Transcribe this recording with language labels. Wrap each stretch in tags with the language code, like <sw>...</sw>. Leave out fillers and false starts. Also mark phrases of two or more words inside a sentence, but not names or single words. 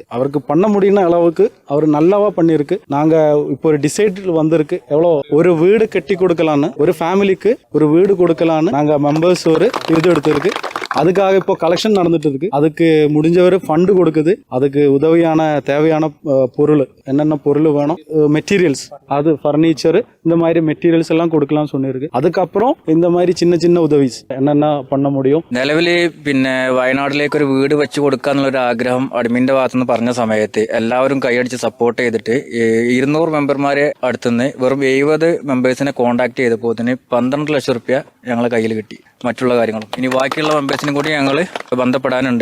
<ta>அவருக்கு பண்ண முடியும்ன அளவுக்கு அவர் நல்லாவா பண்ணியிருக்கு. நாங்க இப்போ ஒரு டிசைடில் வந்திருக்கு, எவ்வளோ ஒரு வீடு கட்டி கொடுக்கலான்னு, ஒரு ஃபேமிலிக்கு ஒரு வீடு கொடுக்கலான்னு நாங்க மெம்பர்ஸ் ஒரு இது எடுத்திருக்கு. அதுக்காக இப்போ கலெக்ஷன் நடந்துட்டு இருக்கு. அதுக்கு முடிஞ்சவர் ஃபண்டு கொடுக்குது. அதுக்கு உதவியான தேவையான பொருள் என்னென்ன பொருள் வேணும், மெட்டீரியல்ஸ், அது ஃபர்னிச்சர், இந்த மாதிரி மெட்டீரியல்ஸ் எல்லாம் கொடுக்கலாம்னு சொன்னிருக்கு. அதுக்கப்புறம் இந்த மாதிரி சின்ன சின்ன உதவிஸ் என்னென்ன பண்ண முடியும்.</ta> <ml>നിലവിൽ പിന്നെ വയനാട്ടിലേക്ക് ഒരു വീട് വെച്ച് കൊടുക്കാന്നുള്ളൊരു ആഗ്രഹം അഡ്മിന്റെ ഭാഗത്തുനിന്ന് പറഞ്ഞ സമയത്ത് എല്ലാവരും കൈയടിച്ച് സപ്പോർട്ട് ചെയ്തിട്ട് 200 മെമ്പർമാരെ അടുത്തുനിന്ന് വെറും 70 മെമ്പേഴ്സിനെ കോൺടാക്ട് ചെയ്തപ്പോൾ തന്നെ 12 ലക്ഷം റുപ്യ ഞങ്ങളെ കയ്യിൽ കിട്ടി. മറ്റുള്ള കാര്യങ്ങളും ഇനി ബാക്കിയുള്ള മെമ്പേഴ്സിനും കൂടി ഞങ്ങൾ ബന്ധപ്പെടാനുണ്ട്.</ml>